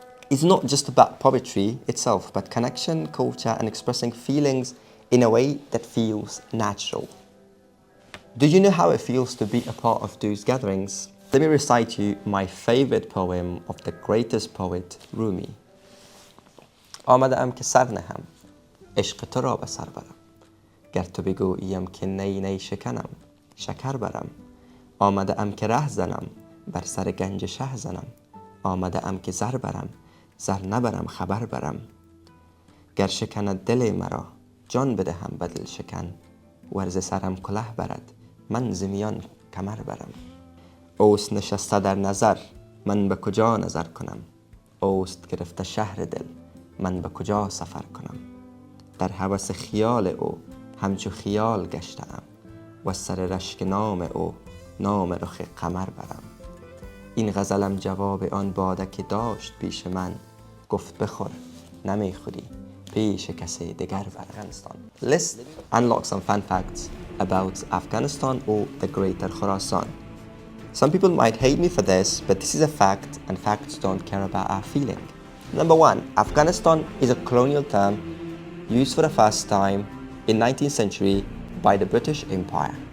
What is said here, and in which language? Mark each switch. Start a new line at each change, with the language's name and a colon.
English: It's not just about poetry itself, but connection, culture, and expressing feelings in a way that feels natural. Do you know how it feels to be a part of those gatherings? Let me recite you my favorite poem of the greatest poet, Rumi.
Persian: آمده ام که سر نهم عشق تو را به سر برم گر تو بگوییم که نی نی شکنم شکر برم آمده ام که ره زنم بر سر گنج شه زنم آمده ام که زر برم زر نبرم خبر برم گر شکند دل مرا جان بدهم به دل شکن ورز سرم کله برد من ز میان کمر برم اوست نشسته در نظر من به کجا نظر کنم اوست گرفته شهر دل من به کجا سفر کنم در هوس خیال او همچو خیال گشتم و سر رشک نام او نام رخ قمر برم این غزلم جواب آن باده که داشت پیش من گفت بخور نمیخوری پیش کسی دگر برم.
English: Let's unlock some fun facts about Afghanistan or the Greater Khorasan. Some people might hate me for this, but this is a fact, and facts don't care about our feeling. Number one, Afghanistan is a colonial term used for the first time in 19th century by the British Empire.